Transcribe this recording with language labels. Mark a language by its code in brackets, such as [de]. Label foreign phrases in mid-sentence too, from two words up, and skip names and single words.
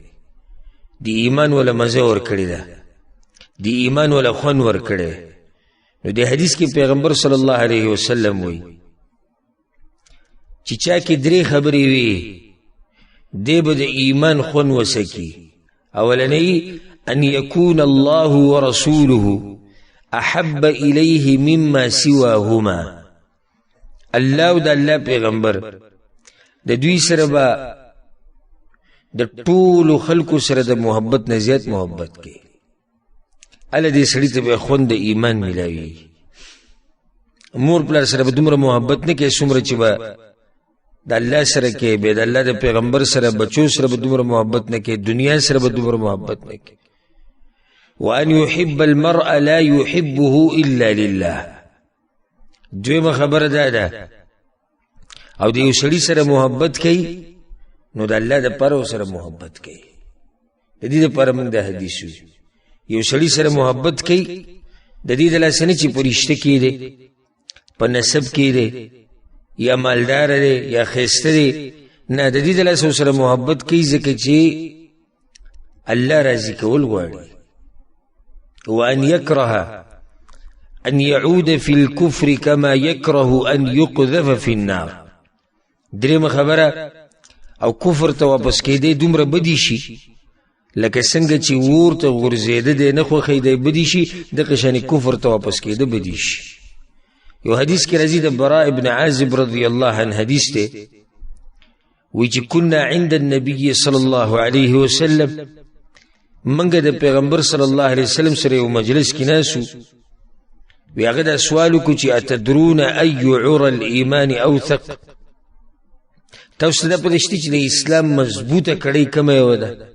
[ps] د ایمان وله مزه ورکړې ده، د ایمان وله خوند ورکړی. نو د حدیث کې پیغمبر [ar] صلی الله علیه وسلم [ps] وی چې چا کې درې خبرې وي دی به د ایمان خوند وسکي. اولنی [ar] ان یکون الله ورسوله احب الیه مما سواهما، [ps] الله او د الله پیغمبر د دوی سره به د ټولو خلکو سره د محبت نه زیات محبت کوي. الله دې سړي ته به خوند د ایمان ملاوي. مور پلار سره به دومره محبت نه کوي څومره چې به د الله سره کوي، به د الله د پیغمبر سره بچو سره به دومره محبت نه کوي، دنیا سره به دومره محبت نه کوي. [ar] وان يحب المرء لا يحبه الا لله، [ps] دویمه خبره دا ده، او د یو سړي سره محبت کوي نو د الله دپاره سره محبت کوي. د دې دپاره موږ دا حدیث وي، یو سړي سره محبت کوي د دې د لاسه نه چې په رشته کې دی، په نسب کې دی، یا مالدار دی یا ښایسته دی، نه، د دې د لاسه سره محبت کوي ځکه چې الله راضي کول غواړي. [ar] وان يكره ان يعود في الكفر كما يكره ان يقذف في النار. [ps] درېمه خبره، او کفر ته واپس کېدی دومره بدی شي لکه څنګه چې اور ته غورځېده دی نه خوښی دی بدی شي، دغه شانې کفر ته واپس کېده بدی شي. یو حدیث کې راځي د براء ابن عازب [ar] رضی الله عنه [ps] حدیث دی، وی چې [ar] كنا عند النبي صلی الله علیه وسلم، [ps] منګه د پیغمبر [ar] صلی الله علیه وسلم [ps] سره یو مجلس کې ناسو، وی هغه دا سوال وکړو چې [ar] اتدرون ای عرى الایمان اوثق، [ps] تاسو ته پته شته چې د اسلام مضبوطه کړۍ کومه یوه ده؟